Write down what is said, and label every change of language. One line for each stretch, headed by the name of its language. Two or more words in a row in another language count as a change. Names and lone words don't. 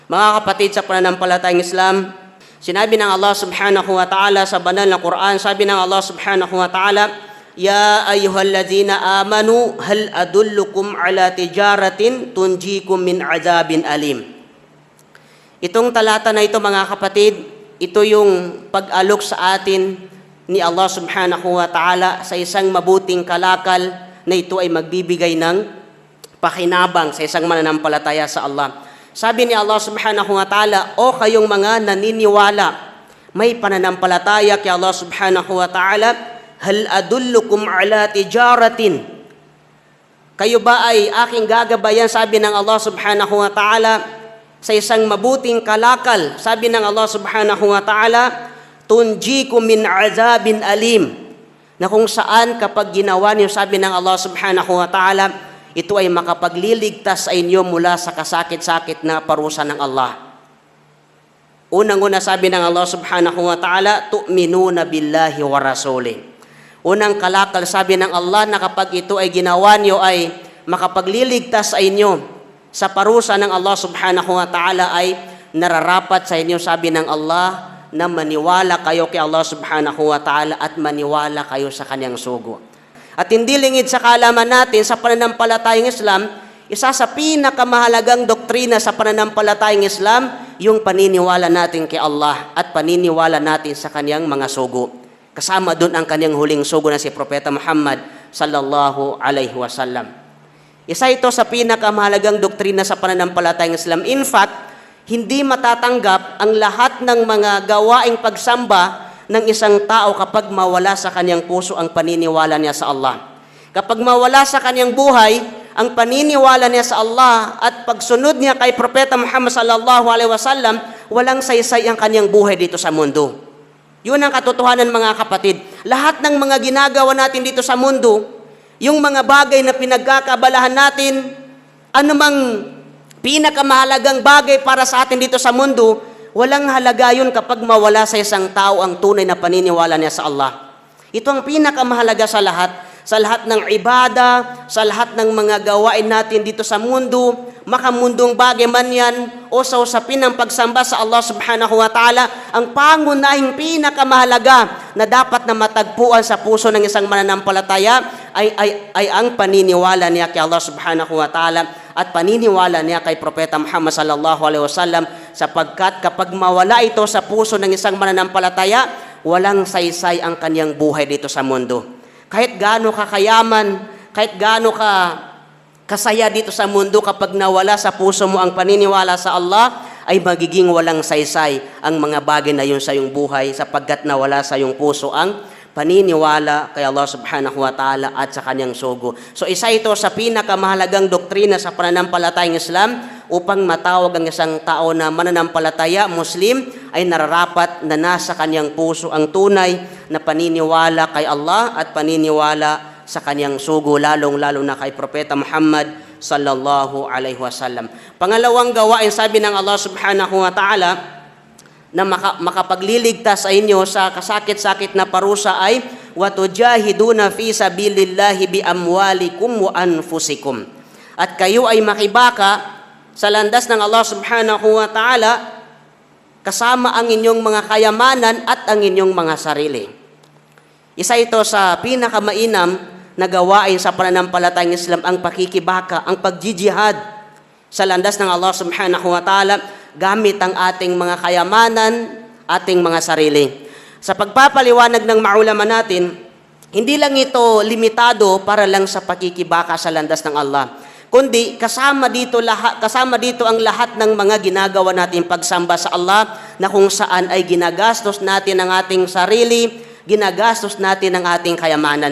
Filipino: Mga kapatid sa pananampalatayang Islam, sinabi ng Allah
Arabic: سبحانه وتعالى
Filipino: sa banal na Quran, sabi ng Allah
Arabic: سبحانه وتعالى يا أيها الذين آمنوا هل أدلكم على تجارة تنجيكم من عذاب أليم.
Filipino: Itong talata na ito mga kapatid, ito yung pag-alok sa atin ni Allah
Arabic: سبحانه وتعالى
Filipino: sa isang mabuting kalakal na ito ay magbibigay ng pakinabang sa isang mananampalataya sa Allah. Sabi ni Allah
Arabic: سبحانه وتعالى,
Filipino: o kayong mga naniniwala, may pananampalataya kay Allah
Arabic: سبحانه وتعالى, هل أدلكم على تجارة.
Filipino: Kayo ba ay aking gagabayan, sabi ng Allah
Arabic: سبحانه وتعالى,
Filipino: sa isang mabuting kalakal. Sabi ng Allah
Arabic: سبحانه وتعالى تنجيكم من عذاب أليم.
Filipino: Na kung saan kapag ginawa niyo, sabi ng Allah
Arabic: سبحانه وتعالى,
Filipino: ito ay makapagliligtas sa inyo mula sa kasakit-sakit na parusa ng Allah. Unang-una sabi ng Allah
Arabic: سبحانه وتعالى تؤمنون بالله ورسوله.
Filipino: Unang kalakal sabi ng Allah na kapag ito ay ginawa niyo ay makapagliligtas sa inyo sa parusa ng Allah
Arabic: سبحانه وتعالى
Filipino: ay nararapat sa inyo, sabi ng Allah, na maniwala kayo kay Allah
Arabic: سبحانه وتعالى
Filipino: at maniwala kayo sa kanyang sugo. At hindi lingid sa kaalaman natin sa pananampalatayang Islam, isa sa pinakamahalagang doktrina sa pananampalatayang Islam, yung paniniwala natin kay Allah at paniniwala natin sa kanyang mga sugo. Kasama doon ang kanyang huling sugo na si Propeta Muhammad
Arabic: صلى الله عليه وسلم.
Filipino: Isa ito sa pinakamahalagang doktrina sa pananampalatayang Islam.
English: In fact,
Filipino: hindi matatanggap ang lahat ng mga gawaing pagsamba ng isang tao kapag mawala sa kanyang puso ang paniniwala niya sa Allah. Kapag mawala sa kanyang buhay ang paniniwala niya sa Allah at pagsunod niya kay Propeta Muhammad
Arabic: صلى الله عليه وسلم,
Filipino: walang saysay ang kanyang buhay dito sa mundo. Yun ang katotohanan mga kapatid. Lahat ng mga ginagawa natin dito sa mundo, yung mga bagay na pinagkakabalahan natin, anumang pinakamahalagang bagay para sa atin dito sa mundo, walang halaga yun kapag mawala sa isang tao ang tunay na paniniwala niya sa Allah. Ito ang pinakamahalaga sa lahat ng ibada, sa lahat ng mga gawain natin dito sa mundo, makamundong bagay man yan, o sa usapin ng pagsamba sa Allah
Arabic: سبحانه وتعالى,
Filipino: ang pangunahing pinakamahalaga na dapat na matagpuan sa puso ng isang mananampalataya ay ang paniniwala niya kay Allah
Arabic: سبحانه وتعالى
Filipino: at paniniwala niya kay Propeta Muhammad
Arabic: صلى الله عليه وسلم,
Filipino: sapagkat kapag mawala ito sa puso ng isang mananampalataya, walang saysay ang kanyang buhay dito sa mundo. Kahit gaano ka kayaman, kahit gaano ka kasaya dito sa mundo, kapag nawala sa puso mo ang paniniwala sa Allah, ay magiging walang saysay ang mga bagay na yun sa iyong buhay, sapagkat nawala sa iyong puso ang paniniwala kay Allah
Arabic: سبحانه وتعالى
Filipino: at sa kanyang sugo. So isa ito sa pinakamahalagang doktrina sa pananampalatayang Islam. Upang matawag ang isang tao na mananampalataya, Muslim, ay nararapat na nasa kanyang puso ang tunay na paniniwala kay Allah at paniniwala sa kanyang sugo, lalong-lalo na kay Propeta Muhammad
Arabic: صلى الله عليه وسلم.
Filipino: Pangalawang gawain, sabi ng Allah
Arabic: سبحانه وتعالى,
Filipino: na makapagliligtas sa inyo sa kasakit-sakit na parusa ay
Arabic: وتجاهدون في سبيل الله بأموالكم وأنفسكم.
Filipino: At kayo ay makibaka sa landas ng Allah
Arabic: سبحانه وتعالى
Filipino: kasama ang inyong mga kayamanan at ang inyong mga sarili. Isa ito sa pinakamainam na gawain sa pananampalatayang Islam, ang pakikibaka, ang pagjijihad sa landas ng Allah
Arabic: سبحانه وتعالى
Filipino: gamit ang ating mga kayamanan, ating mga sarili. Sa pagpapaliwanag ng maulama natin, hindi lang ito limitado para lang sa pakikibaka sa landas ng Allah, kundi kasama dito ang lahat ng mga ginagawa natin pagsamba sa Allah, na kung saan ay ginagastos natin ang ating sarili, ginagastos natin ang ating kayamanan.